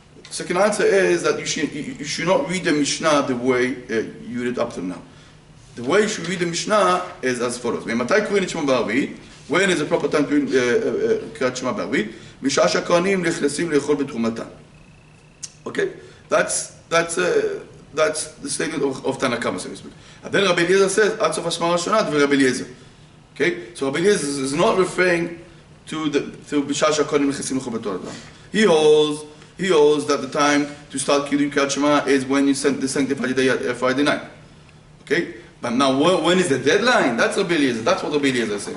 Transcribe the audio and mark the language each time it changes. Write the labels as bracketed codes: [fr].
[en] Second answer is that you should not read the Mishnah the way you read it up to now. The way you should read the Mishnah is as follows. When is the proper time to read Kriyat Shema בערבית? [he] בשעה שהכהנים נכנסים לאכול בתרומתן. [en] Okay? That's the statement of Tanna Kama, so to speak. And then Rabbi Eliezer says, [he] עד סוף השמונה הראשונה, דבר רבי אליעזר. [en] Okay? So Rabbi Eliezer is not referring to [he] בשעה שהכהנים נכנסים לאכול בתרומתן. [en] He holds that the time to start reading Kriyat Shema is when you send the sanctified day at Friday night. Okay? But now, when is the deadline? That's Rabbi Eliezer. That's what Rabbi Eliezer is saying.